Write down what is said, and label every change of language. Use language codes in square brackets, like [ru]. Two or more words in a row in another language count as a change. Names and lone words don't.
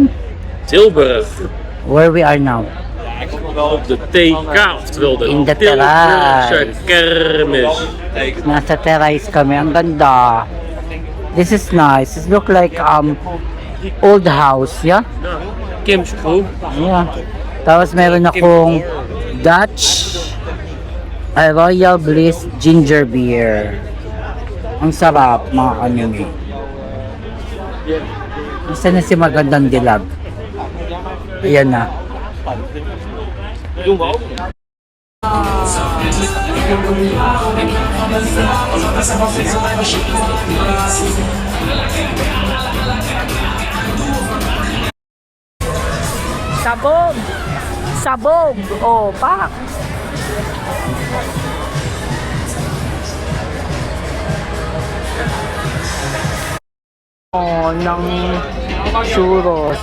[en] Tilburg. where we are now. [nl] Op de TK, oftewel de In de Tilburgse kermis. [tl] Nasa terrace kami. Ang ganda. [en] This is nice. It look like old house, yeah? Kim's Crew. Yeah. [tl] Tapos meron akong Dutch Royal Bliss Ginger Beer. Ang sarap, mga kanimi. Isa na si magandang dilag. Ayan na. [nl] Doen we ook. [tl] Sabog! Sabog! Oh, pak! Oh, ng churros.